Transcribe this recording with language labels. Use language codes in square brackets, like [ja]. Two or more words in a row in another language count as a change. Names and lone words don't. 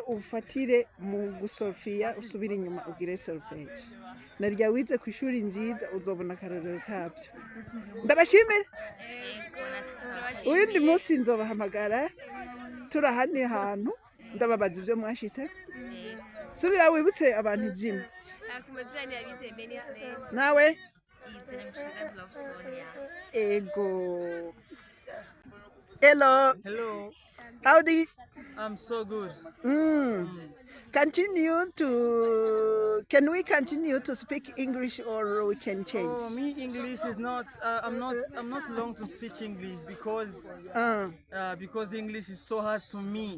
[rn] ufatire mu gusofia usubira inyuma ugire solfege narya wize ku ishuri nziza uzobona akarorero kabyo ndabashimira uyundi munsi nzobahamagara turahane hantu ndababaza ibyo mwashitse subira wibutse abantu izina nawe ego [en] hello how do you I'm so good. Can we continue to speak English or we can change? Oh, me English is not. I'm not long to speak English because English is so hard to me.